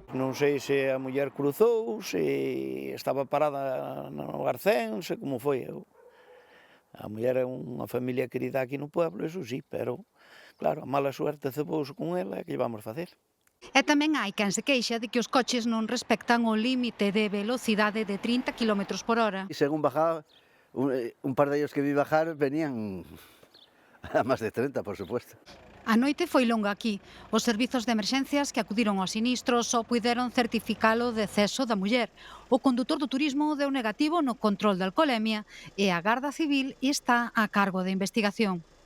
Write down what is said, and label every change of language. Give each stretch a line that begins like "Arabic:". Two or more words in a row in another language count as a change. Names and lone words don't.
Galician: Non sei se a muller cruzou, se estaba parada no arcén, se como foi. A muller é unha familia querida
Spanish: aquí no pueblo, eso sí, pero, claro, a mala suerte
Galician: cebouse con ela, que lle vamos facer? E tamén hai quen se queixa de que os coches non respectan o límite de velocidade de 30 km por hora.
Spanish: E según bajaba, un par de ellos que vi bajar venían
Galician: a máis de 30,
Spanish: por supuesto.
Galician: A noite foi longa aquí. Os servizos de emerxencias que acudiron ao sinistro só puideron certificalo o deceso da muller. O condutor do turismo deu negativo no control de alcolemia e a Garda Civil está a cargo de investigación.